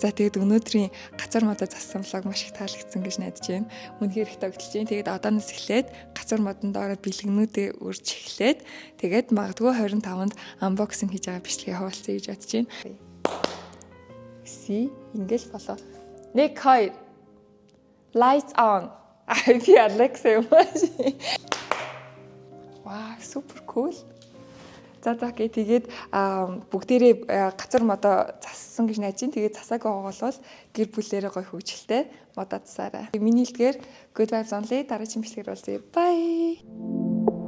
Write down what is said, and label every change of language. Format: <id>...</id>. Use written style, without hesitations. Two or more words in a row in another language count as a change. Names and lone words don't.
<mn>За тэгээд өнөөдрийн гацуур модоо зассан влог маш их таалагдсан гэж найдаж байна. Үнэхээр их тогтолж байна. Тэгээд одооноос эхлээд гацуур модон доороо бэлгнүүдээ үрж эхлээд тэгээд магадгүй 25-нд unboxing хийж байгаа бичлэгээ хуваалцъя гэж бодож байна. Ингээл болоо. Нэг хоёр.</mn> <en>Lights on.</en> <mn>Би Alexa юм байна.</mn> <en>Wow, super cool.</en> <mn>За тэгээд бүгдээрээ гацуур модоо зассан гэж найж байна. Тэгээд засаагүй байгаа бол гэр бүлээрээ гоё хөвгөлтэй модоо засаарай. Миний хэлдгээр</mn> <en>good vibes only,</en> <mn>дараагийн бичлэгээр уулзъя. Bye.</mn>